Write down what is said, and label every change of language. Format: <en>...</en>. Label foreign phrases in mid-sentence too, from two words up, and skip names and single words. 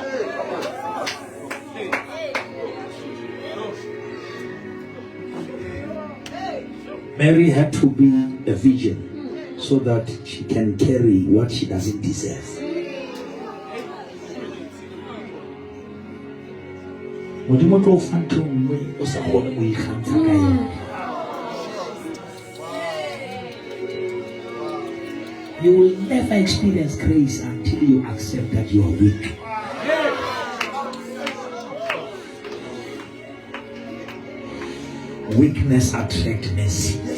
<en>Mary had to be a virgin so that she can carry what she doesn't deserve.</en> <tn>modimo tlo fa ntho nngwe o sa kgone go ikgantsha ka yona.</tn> <en>You will never experience grace until you accept that you are weak. Weakness attracts mercy.</en>